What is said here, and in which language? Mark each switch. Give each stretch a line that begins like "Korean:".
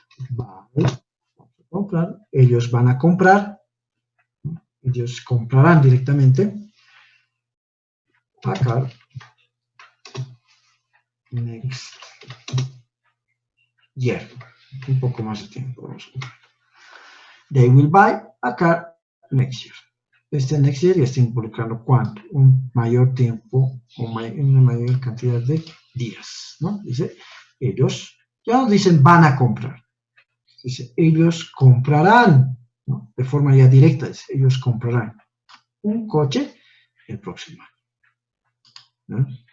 Spanish: Vale, vamos a comprar, ellos van a comprar, ellos comprarán directamente. Acá, next year, un poco más de tiempo. Vamos a comprar.
English: They will buy a car next year.
Spanish: Este next year ya está involucrando cuánto, un mayor tiempo, una mayor cantidad de días, ¿no? Dice, ellos, ya no dicen van a comprar. Dice, ellos comprarán, ¿no? De forma ya directa, dice, ellos comprarán un coche el próximo año, ¿no?